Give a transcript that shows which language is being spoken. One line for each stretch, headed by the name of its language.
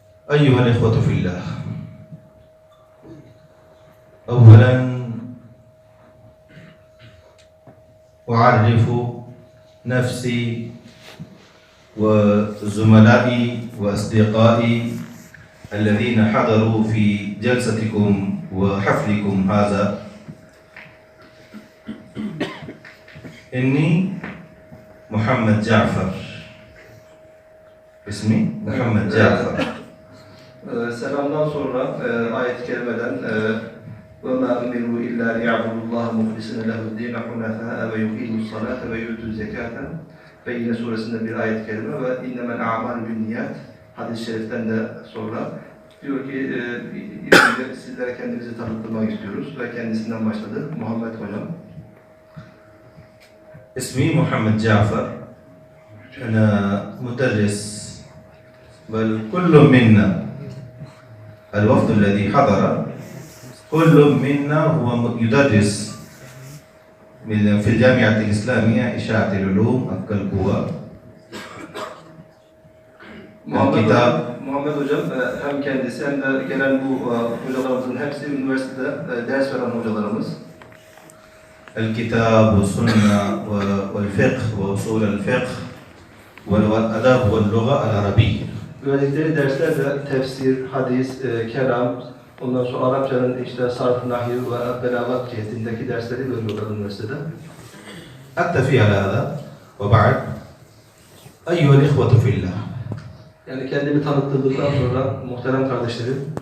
Arabic: أيها الإخوة في الله، أولا أعرف نفسي وزملائي وأصدقائي الذين حضروا في جلستكم وحفلكم هذا. إني محمد جعفر، اسمي محمد جعفر.
Turkish: Selamdan sonra ayet-i kerimeden
Arabic: وَمَا أُمِرُوا إِلَّا لِيَعْبُدُوا اللّٰهَ مُخْلِصِينَ لَهُ الدِّينَ حُنَفَاءَ وَيُقِيمُوا الصَّلَاةَ وَيُؤْتُوا الزَّكَاةَ
Turkish: ve yine suresinde bir ayet-i kerime ve
Arabic: اِنَّمَا الْاَعْمَالُ بِالنِّيَّاتِ
Turkish: hadis-i şeriften de sonra diyor ki sizlere kendimizi tanıtmak istiyoruz ve kendisinden başladı. Muhammed Hocam.
Arabic: اسمي محمد جعفر. أنا مدرس، بل كل منا الوفد الذي حضر كل منا هو يدرس في الجامعة الإسلامية إشاعة العلوم القوة.
Turkish: Muhammed Hocam hem kendisi hem de gelen bu hocalarımızın hepsi üniversitede ders veren hocalarımız.
Arabic: الكتاب والسنة والفقه وأصول الفقه والأدب واللغة العربية.
Turkish: Verdikleri dersler de tefsir, hadis, kelam, ondan sonra Arapçanın işte sarf, nahiy ve belagat cihetindeki dersleri veriyorlar üniversitede.
Arabic: أكتفي على هذا وبعد. أيها الإخوة في الله.
Turkish: Yani kendimi tanıttırdıktan sonra muhterem kardeşlerim,